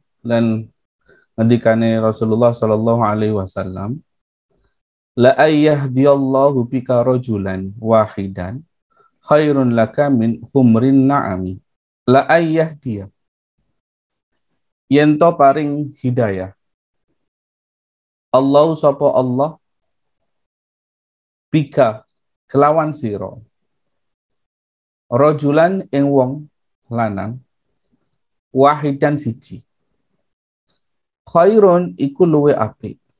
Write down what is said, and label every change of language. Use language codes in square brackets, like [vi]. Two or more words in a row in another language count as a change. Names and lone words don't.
[jv] dan ngendikane [ar] Rasulullah صلى الله عليه وسلم لأن يهدي الله بك رجلا واحدا خير لك من حمر النعم. لأن يهدي [jv] yen to paring hidayah Allah sapa Allah bika kelawan sira rajulan ing wong lanang wahidan siji khairun iku luwe apik